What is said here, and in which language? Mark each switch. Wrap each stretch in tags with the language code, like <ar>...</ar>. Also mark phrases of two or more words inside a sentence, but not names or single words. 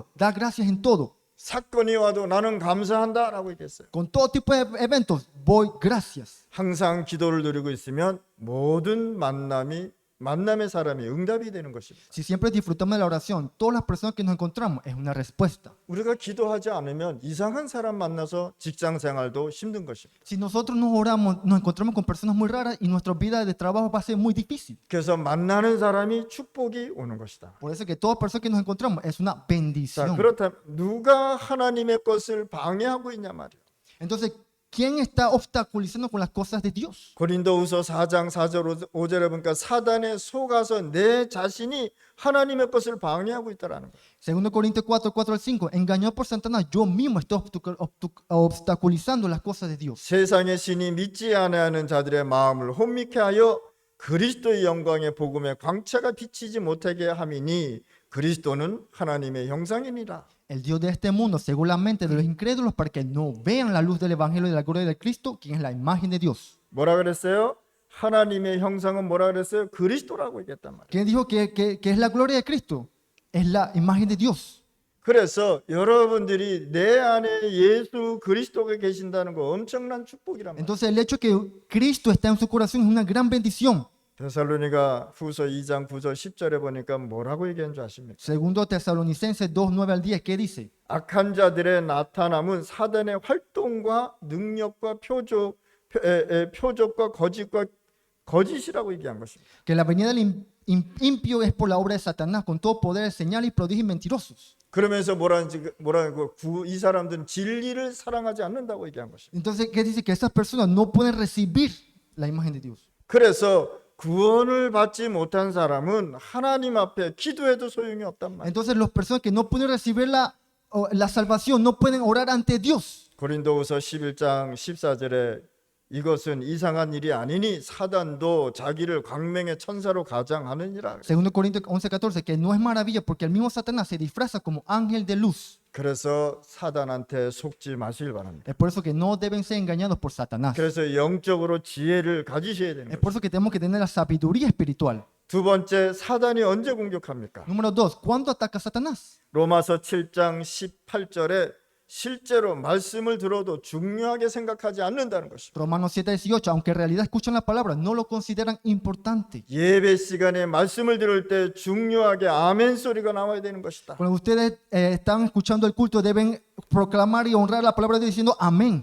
<es>Da gracias en todo.</es> <ko>사건이 와도 나는 감사한다라고 얘기했어요.</ko> <es>Con todo tipo de eventos, voy gracias.</es> <ko>항상 기도를 누리고 있으면 모든 만남의 사람이 응답이 되는 것입니다.</ko> <es>Si siempre disfrutamos de la oración, todas las personas que nos encontramos es una respuesta.</es> <ko>우리가 기도하지 않으면 이상한 사람 만나서 직장 생활도 힘든 것입니다.</ko> <es>Si nosotros no oramos, nos encontramos con personas muy raras y nuestra vida de trabajo va a ser muy difícil.</es> <ko>그래서 만나는 사람이 축복이 오는 것이다.</ko> <es>Por eso que toda persona que nos encontramos es una 자, bendición.</es> <ko>그렇다면 누가 하나님의 것을 방해하고 있냐 말이에요.</ko> <es>Entonces, ¿quién está obstaculizando con las cosas de Dios?</es> <ko>고린도후서 4장 4절 5절에 보니까 사단에 속아서 내 자신이 하나님의 것을 방해하고 있다라는 거예요.</ko> <es>Segundo Corintios 4, 4 al 5, engañado por Satanás, yo mismo estoy obstaculizando las cosas de Dios.</es> <ko>세상의 신이 믿지 아니하는 자들의 마음을 혼미케 하여 그리스도의 영광의 복음의 광채가 비치지 못하게 함이니 그리스도는 하나님의 형상이니라.</ko> <es>El Dios de este mundo cegó la mente de los incrédulos para que no vean la luz del Evangelio y de la gloria de Cristo, quien es la imagen de Dios.</es> <ko>뭐라 그랬어요? 하나님의 형상은 뭐라 그랬어요? 그리스도라고 얘기했단 말이에요.</ko> <es>¿Quién dijo que es la gloria de Cristo? Es la imagen de Dios.</es> <ko>그래서 여러분들이 내 안에 예수 그리스도가 계신다는 거 엄청난 축복이란 말이에요.</ko> <es>Entonces el hecho de que Cristo está en su corazón es una gran bendición.</es> <ko>데살로니가 후서 2장 9절 10절에 보니까 뭐라고 얘기한 줄 아십니까?</ko> <es>Segundo Tesalonicenses 2, 9 al 10, ¿qué dice?</es> <ko>악한 자들의 나타남은 사단의 활동과 능력과 표적과 거짓이라고 얘기한 것입니다.</ko> <es>Que la venida del impío es por la obra de Satanás, con todo poder, señal y prodigios mentirosos.</es> <ko>그러면서 뭐라고 이 사람들은 진리를 사랑하지 않는다고 얘기한 것입니다.</ko> <es>Entonces, ¿qué dice? Que esas personas no pueden recibir la imagen de Dios.</es> <ko>그래서 구원을 받지 못한 사람은 하나님 앞에 기도해도 소용이 없단 말이에요.</ko> <es>Entonces, las personas que no pueden recibir la salvación no pueden orar ante Dios.</es> <ko>고린도후서 11장 14절에 이것은 이상한 일이 아니니 사단도 자기를 광명의 천사로 가장하느니라.</ko> <es>Segundo Corintios 11, 14, que no es maravilla porque el mismo Satanás se disfraza como ángel de luz.</es> <ko>그래서 사단한테 속지 마시길 바랍니다.</ko> <es>Es por eso que no deben ser engañados por Satanás.</es> <ko>그래서 영적으로 지혜를 가지셔야 되는 Es 거예요.</ko> <es>por eso que tenemos que tener la sabiduría espiritual.</es> <ko>두 번째, 사단이 언제 공격합니까?</ko> <es>Número 2, ¿cuándo ataca Satanás?</es> <ko>로마서 7장 18절에 실제로 말씀을 들어도 중요하게 생각하지 않는다는 것입니다.</ko> <es>Romanos 7:18, aunque en realidad escuchan la palabra, no lo consideran importante.</es> <ko>예배 시간에 말씀을 들을 때 중요하게 아멘 소리가 나와야 되는 것이다.</ko> <es>Cuando ustedes están escuchando el culto, deben proclamar y honrar la palabra de Dios diciendo amén.</es>